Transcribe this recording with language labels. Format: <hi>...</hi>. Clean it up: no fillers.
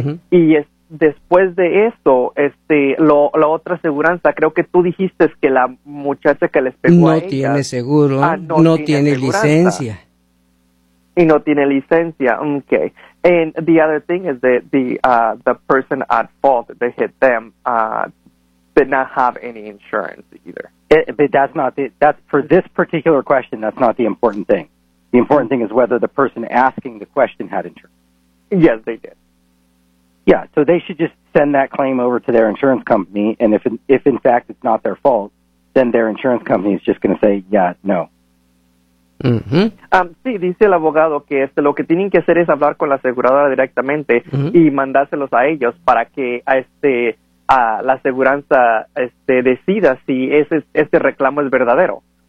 <es>Y es después de eso, la otra aseguranza, creo que tú dijiste que la muchacha que les pegó no a ella, tiene seguro, no tiene licencia. Y no tiene licencia, okay.</es> <en>And the other thing is that the person at fault that hit them did not have any insurance either. That's for this particular question, that's not the important thing. The important thing is whether the person asking the question had insurance. Yes, they did. Yeah, so they should just send that claim over to their insurance company, and if in fact it's not their fault, then their insurance company is just going to say, yeah, no. Uh-huh.</en> <es>Sí, dice el abogado que lo que tienen que hacer es hablar con la aseguradora directamente y mandárselos a ellos para que a la aseguranza decida si ese reclamo es verdadero.</es>